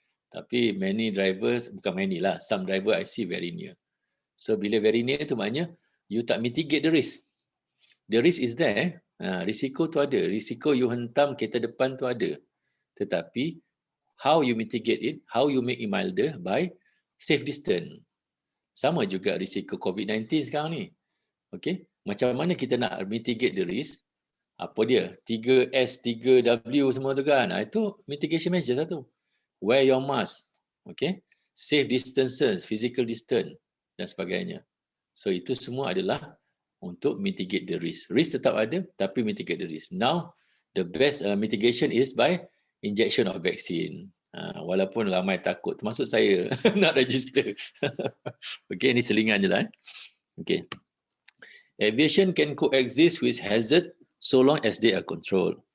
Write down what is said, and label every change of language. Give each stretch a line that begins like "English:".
English: Tapi many drivers, bukan many lah, some driver I see very near. So bila very near tu maknanya, you tak mitigate the risk. The risk is there.
Malay: Risiko tu ada. Risiko you hentam kereta depan tu ada. Tetapi,
English: how you mitigate it, how you make it milder by safe distance.
Malay: Sama juga risiko COVID-19 sekarang ni. Okay? Macam mana kita nak mitigate the risk? Apa dia?
English: 3S, 3W semua tu kan. Itu mitigation measure satu. Wear your mask. Okay? Safe distances, physical distance
Malay: dan sebagainya. So itu semua adalah untuk
English: mitigate the risk.
Malay: Risk tetap ada, tapi
English: mitigate the risk. Now, the best mitigation is by injection of vaccine.
Malay: Walaupun ramai takut, termasuk saya nak register. Okay, ini selingan je lah. Okay.
English: Aviation can coexist with hazard so long as they are controlled.